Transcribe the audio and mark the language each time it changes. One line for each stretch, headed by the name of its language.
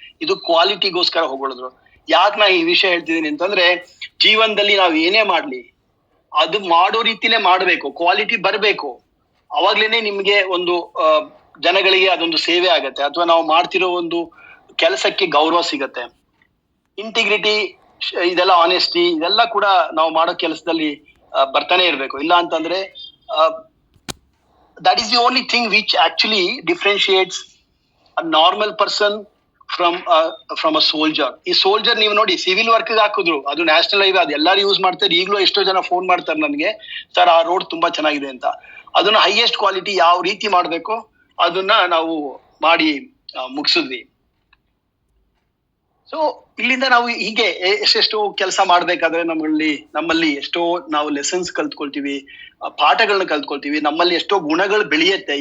Kannada: ಇದು ಕ್ವಾಲಿಟಿಗೋಸ್ಕರ ಹೊಗಳಿದ್ರು. ಯಾಕೆ ನಾ ಈ ವಿಷಯ ಹೇಳ್ತಿದ್ದೀನಿ ಅಂತಂದ್ರೆ, ಜೀವನದಲ್ಲಿ ನಾವ್ ಏನೇ ಮಾಡ್ಲಿ ಅದು ಮಾಡೋ ರೀತಿಲೇ ಮಾಡ್ಬೇಕು, ಕ್ವಾಲಿಟಿ ಬರ್ಬೇಕು. ಅವಾಗ್ಲೇನೆ ನಿಮ್ಗೆ ಒಂದು ಜನಗಳಿಗೆ ಅದೊಂದು ಸೇವೆ ಆಗತ್ತೆ, ಅಥವಾ ನಾವು ಮಾಡ್ತಿರೋ ಒಂದು ಕೆಲಸಕ್ಕೆ ಗೌರವ ಸಿಗತ್ತೆ. ಇಂಟಿಗ್ರಿಟಿ, ಇದೆಲ್ಲ ಆನೆಸ್ಟಿ, ಇದೆಲ್ಲ ಕೂಡ ನಾವು ಮಾಡೋ ಕೆಲಸದಲ್ಲಿ ಬರ್ತಾನೆ ಇರ್ಬೇಕು. ಇಲ್ಲ ಅಂತಂದ್ರೆ
English: that is the only thing which actually differentiates a normal person from a soldier.
Kannada: ಈ ಸೋಲ್ಜರ್ ನೀವು ನೋಡಿ, ಸಿವಿಲ್ ವರ್ಕ್ ಹಾಕಿದ್ರು, ಅದು ನ್ಯಾಷನಲ್ ಹೈವೇ, ಅದು ಎಲ್ಲಾರು ಯೂಸ್ ಮಾಡ್ತಾರೆ. ಈಗಲೂ ಎಷ್ಟೋ ಜನ ಫೋನ್ ಮಾಡ್ತಾರೆ ನನಗೆ, ಸರ್ ಆ ರೋಡ್ ತುಂಬಾ ಚೆನ್ನಾಗಿದೆ ಅಂತ. ಅದನ್ನ ಹೈಯೆಸ್ಟ್ ಕ್ವಾಲಿಟಿ ಯಾವ ರೀತಿ ಮಾಡ್ಬೇಕು ಅದನ್ನ ನಾವು ಮಾಡಿ ಮುಗಿಸಿದ್ವಿ. ಸೊ ಇಲ್ಲಿಂದ ನಾವು ಹೀಗೆ ಎಷ್ಟೆಷ್ಟು ಕೆಲಸ ಮಾಡ್ಬೇಕಾದ್ರೆ ನಮ್ಮಲ್ಲಿ ಎಷ್ಟೋ ನಾವು ಲೆಸನ್ಸ್ ಕಲ್ತ್ಕೊಳ್ತೀವಿ, ಪಾಠಗಳನ್ನ ಕಲ್ತ್ಕೊಳ್ತೀವಿ, ನಮ್ಮಲ್ಲಿ ಎಷ್ಟೋ ಗುಣಗಳು ಬೆಳೆಯುತ್ತೆ.